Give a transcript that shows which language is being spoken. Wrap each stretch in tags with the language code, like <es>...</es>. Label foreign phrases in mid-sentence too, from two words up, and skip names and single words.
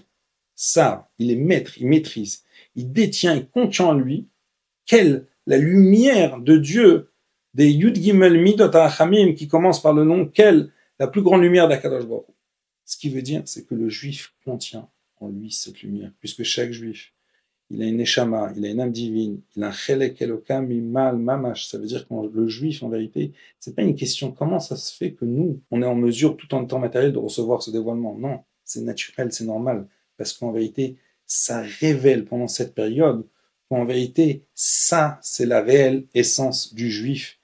<fr>Sar, il est maître, il maîtrise. Il détient, il contient en lui la lumière de Dieu, des</fr> <he>יוד גימל מידות הרחמים</he> <fr>qui commence par le nom Quelle, la plus grande lumière d'</fr> <he>הקדוש ברוך הוא.</he> <fr>Ce qui veut dire, c'est que le juif contient en lui cette lumière, puisque chaque juif, il a une neshama, il a une âme divine, il a un</fr> <he>חלק אלוק ממעל ממש.</he> <fr>Ça veut dire que le juif, en vérité, c'est pas une question comment ça se fait que nous, on est en mesure, tout en temps matériel, de recevoir ce dévoilement. Non, c'est naturel, c'est normal, parce qu'en vérité, ça révèle pendant cette période qu'en vérité, ça, c'est la réelle essence du juif.</fr>